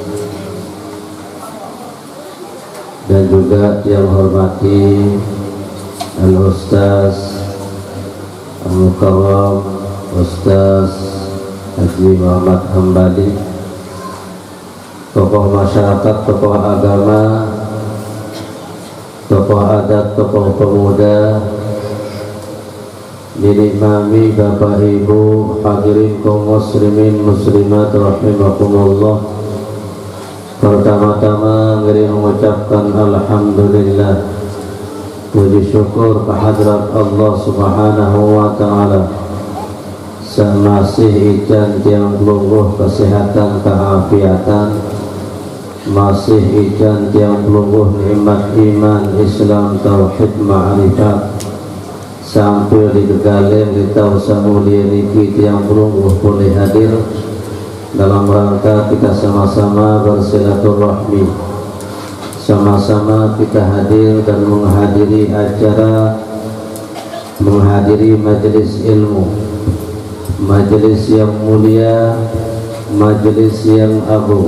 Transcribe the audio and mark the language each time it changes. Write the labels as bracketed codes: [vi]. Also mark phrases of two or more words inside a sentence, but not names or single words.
[id] dan juga yang hormati [ar] Al-Ustaz Al-Mukarram [id] Ustaz Haji Muhammad Hambali, tokoh masyarakat, tokoh agama, tokoh adat, tokoh pemuda, Nenek mami, bapak ibu, hadirin kaum muslimin muslimat rahimakumullah. Pertama-tama ngeri mengucapkan alhamdulillah, puji syukur kehadrat Allah [ar] subhanahu wa ta'ala. [sas] Masih ijan tiang pelungguh kesehatan keafiatan, masih ijan tiang pelungguh nikmat iman Islam tauhid ma'rifat, sampai di kegalin di tausa mulia niki tiang pelungguh boleh hadir [id] dalam rangka kita sama-sama bersilaturahmi, sama-sama kita hadir dan menghadiri acara, menghadiri majelis ilmu, majelis yang mulia, majelis yang agung.